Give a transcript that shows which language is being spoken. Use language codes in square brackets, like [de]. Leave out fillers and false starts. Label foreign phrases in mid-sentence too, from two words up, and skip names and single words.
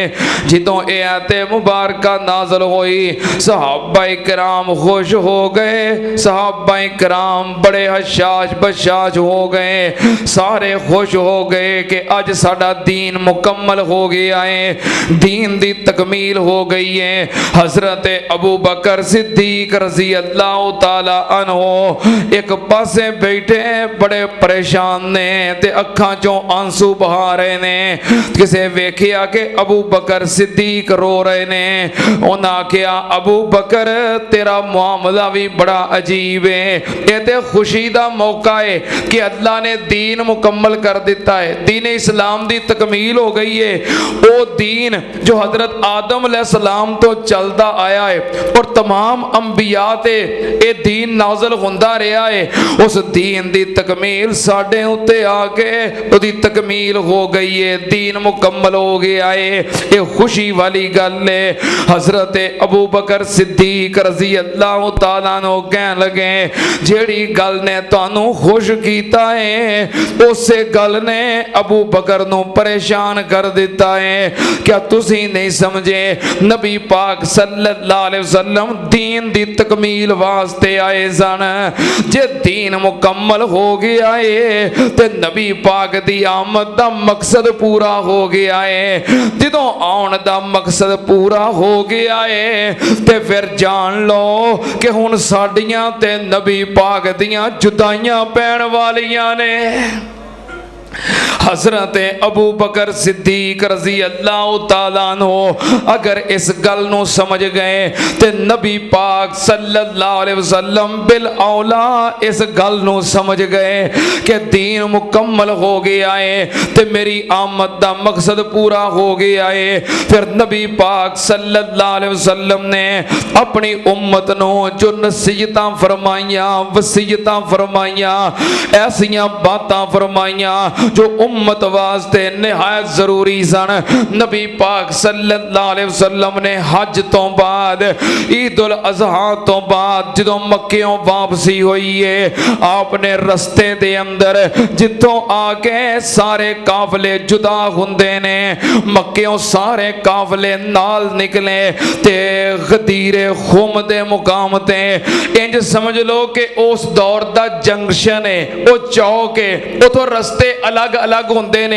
[pa] جدوں یہ آیت مبارکہ نازل ہوئی صحابہ کرام خوش ہو گئے، صحابہ کرام بڑے ہشاش بشاش ہو گئے، سارے خوش ہو گئے کہ اج ساڈا دین مکمل ہو گیا ہے، دین دی تکمیل ہو گئی ہے. حضرت ابو بکر صدیق [ar] رضي الله تعالى عنه [pa] اک پاسے بیٹھے بڑے پریشان نے تے اکھاں چوں آنسو بہا رہے نے. کسے ویکھیا کہ ابو بکر صدیق رو رہے نے. انہاں آکھیا ابو بکر تیرا معاملہ وی بڑا عجیب ہے. یہ تے خوشی دا موقع ہے کہ اللہ نے دین مکمل کر دتا ہے، دین اسلام دی تکمیل ہو گئی ہے. او دین جو حضرت آدم علیہ السلام توں چلدا آیا ہے اور تمام انبیاء تے یہ دین نازل ہوندا رہا ہے، اس دین دی تکمیل ساڈے اتے آ کے اوہدی تکمیل ہو گئی ہے، دین مکمل ہو گیا ہے. یہ خوشی والی گل ہے۔ حضرت ابو بکر صدیق [ar] رضي الله تعالى عنه [pa] کہن لگے، جیہڑی گل نے تہانوں خوش کیتا ہے اسے گل نے ابو بکر نوں پریشان کر دتا ہے. کیا تسی نہیں سمجھے، نبی پاک [ar] صلى الله عليه وسلم [pa] دین دی تکمیل واسطے آئے سن. جے دین مکمل ہو گیا ہے تے نبی پاک دی آمد دا مقصد پورا ہو گیا ہے. جدوں آؤن دا مقصد پورا ہو گیا ہے تے پھر جان لو کہ ہن ساڈیاں تے نبی پاک دیاں جدائیاں پین والیاں نے. حضرت ابو بکر صدیق [ar] رضي الله تعالى عنه [pa] اگر اس گل نوں سمجھ گئے تے نبی پاک [ar] صلى الله عليه وسلم [pa] بالاولیٰ اس گل نوں سمجھ گئے کہ دین مکمل ہو گیا ہے تے میری آمد دا مقصد پورا ہو گیا ہے. پھر نبی پاک [ar] صلى الله عليه وسلم [pa] نے اپنی امت نوں جو نصیحتاں فرمائیاں، وصیتاں فرمائیاں، ایسیاں باتاں فرمائیاں جو امت واسطے نہایت ضروری سن. نبی پاک [ar] صلى الله عليه وسلم [pa] نے حج توں بعد، عید الاضحیٰ توں بعد جدوں مکیوں واپسی ہوئی ہے، آپ نے رستے دے اندر جتھوں آ کے سارے قافلے جدا ہوندے نے، مکیوں سارے قافلے نال نکلے تے غدیر خم دے مقام تے انج سمجھ لو کہ اس دور دا جنکشن ہے، او چوک ہے، اوتھوں رستے الگ الگ ہوندے نے.